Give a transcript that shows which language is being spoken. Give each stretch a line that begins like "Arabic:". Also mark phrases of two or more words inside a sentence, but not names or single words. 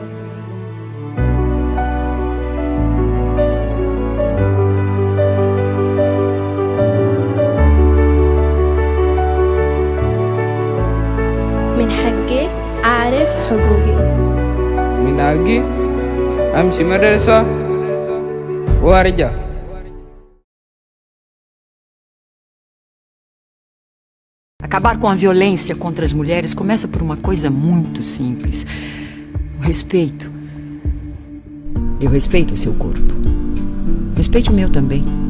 Arabic: من حقي أعرف حقوقي. من حقي أمشي مدرسة وأرجع.
Portuguese: Acabar com a violência contra as mulheres começa por uma coisa muito simples: o respeito. Eu respeito o seu corpo. Respeite o meu também.